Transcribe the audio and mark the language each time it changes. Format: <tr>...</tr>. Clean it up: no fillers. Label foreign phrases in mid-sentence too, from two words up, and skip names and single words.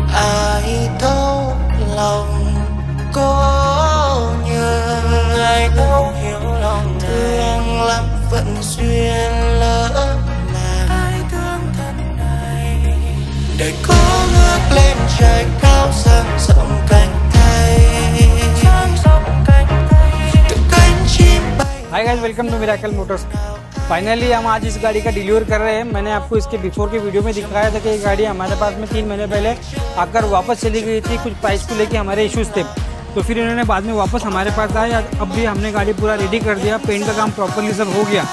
<vi>Ai đâu lòng có nhớ, ai đâu hiểu lòng thương lắm vẫn duyên lỡ làng. Ai thương thân này đời có ngước lên trời cao dang rộng cánh tay, từ cánh chim bay.</vi> <en>Hi guys, welcome to Miracle Motors.</en> <hi>फाइनली हम आज इस गाड़ी का डिलीवर कर रहे हैं। मैंने आपको इसके बिफोर की वीडियो में दिखाया था कि ये गाड़ी हमारे पास में 3 महीने पहले आकर वापस चली गई थी, कुछ प्राइस को लेके हमारे इश्यूज थे। तो फिर इन्होंने बाद में वापस हमारे पास आए। अब भी हमने गाड़ी पूरा रेडी कर दिया, पेंट का काम प्रॉपरली सब हो गया।</hi>